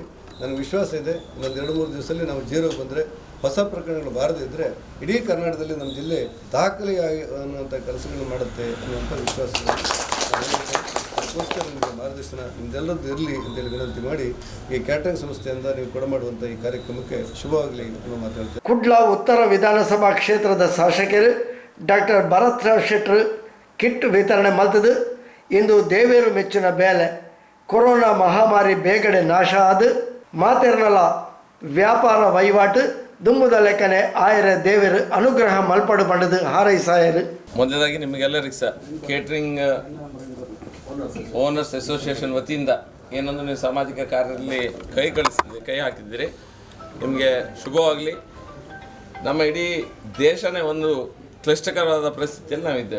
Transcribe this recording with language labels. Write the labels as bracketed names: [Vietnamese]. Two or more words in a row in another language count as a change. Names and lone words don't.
[Kannada] ನನಗೆ ವಿಶ್ವಾಸ ಇದೆ, ಇನ್ನೊಂದು 2-3 ದಿವಸದಲ್ಲಿ ನಾವು ಜೀರೋಗೆ ಬಂದರೆ, ಹೊಸ ಪ್ರಕರಣಗಳು ಬಾರದೇ ಇದ್ದರೆ ಇಡೀ ಕರ್ನಾಟಕದಲ್ಲಿ ನಮ್ಮ ಜಿಲ್ಲೆ ದಾಖಲೆಯಾಗಿ ಅನ್ನುವಂಥ ಕೆಲಸಗಳನ್ನು ಮಾಡುತ್ತೆ ಅನ್ನುವಂಥ ವಿಶ್ವಾಸ ಇದೆ. ಅದಕ್ಕೋಸ್ಕರ ನಿಮಗೆ ಮಾರ್ಗದರ್ಶನ ನಿಮ್ದೆಲ್ಲರದ್ದು ಇರಲಿ ಅಂತೇಳಿ ವಿನಂತಿ ಮಾಡಿ ಈ ಕ್ಯಾಟ್ರಿಂಗ್ ಸಂಸ್ಥೆಯಿಂದ ನೀವು ಕೊಡಮಾಡುವಂಥ ಈ ಕಾರ್ಯಕ್ರಮಕ್ಕೆ ಶುಭವಾಗಲಿ ಅನ್ನೋ ಮಾತಾಡ್ತೀನಿ. [Tulu] ಕುಡ್ಲ ಉತ್ತರ ವಿಧಾನಸಭಾ ಕ್ಷೇತ್ರದ ಶಾಸಕರು ಡಾಕ್ಟರ್ ಭರತ್ರಾವ್ ಶೆಟ್ಟರ್ ಕಿಟ್ ವಿತರಣೆ ಮಲ್ತದು. ಇಂದು ದೇವೇರು ಮೆಚ್ಚಿನ ಬೇಲೆ ಕೊರೋನಾ ಮಹಾಮಾರಿ ಬೇಗಡೆ ನಾಶ ಆದು ಮಾತೆರ್ನಲ ವ್ಯಾಪಾರ ವಹಿವಾಟು ದುಮ್ಮುದ ಲೆಕ್ಕನೆ ಆಯರ ದೇವರು ಅನುಗ್ರಹ ಮಲ್ಪಡು ಪಡೆದು ಹಾರೈಸಾಯರು. [Kannada] ಮೊದಲಾಗಿ ನಿಮಗೆಲ್ಲರಿಗೆ ಸಹ ಕೇಟ್ರಿಂಗ್ [English] owners association [Kannada] ವತಿಯಿಂದ ಏನೊಂದು ನೀವು ಸಾಮಾಜಿಕ ಕಾರ್ಯದಲ್ಲಿ ಕೈ ಹಾಕಿದ್ದೀರಿ, ನಿಮಗೆ ಶುಭವಾಗಲಿ. ನಮ್ಮ ಇಡೀ ದೇಶನೇ ಒಂದು ಕ್ಲಿಷ್ಟಕರವಾದ ಪರಿಸ್ಥಿತಿಯಲ್ಲಿ ನಾವಿದ್ದೇವೆ.